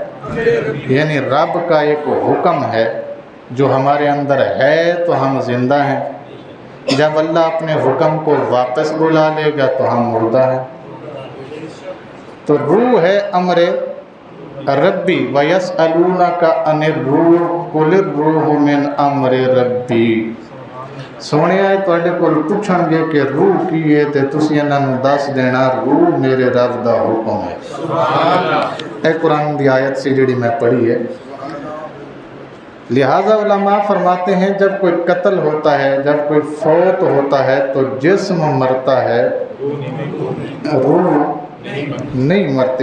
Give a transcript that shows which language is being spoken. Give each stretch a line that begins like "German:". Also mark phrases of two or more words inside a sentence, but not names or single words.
Urdu: یعنی رب کا ایک حکم ہے جو ہمارے اندر ہے تو ہم زندہ ہیں، جب اللہ اپنے حکم کو واپس بلا لے گا تو ہم مردہ ہیں۔ تو روح ہے امر ربی،
Arabic: وَيَسْأَلُونَكَ عَنِ الرُّوحِ قُلِ الرُّوحُ مِنْ أَمْرِ رَبِّي۔
Punjabi: سونے آئے تواڈے کول پوچھن گے کہ روح کی ہے تے تسی انہاں نوں دس دینا روح میرے رب دا حکم ہے۔ اے قرآن دی آیت سی جڑی میں پڑھی ہے۔
Urdu: لہٰذا علماء فرماتے ہیں جب کوئی قتل ہوتا ہے، جب کوئی فوت ہوتا ہے تو جسم مرتا ہے، روح نہیں مرتی۔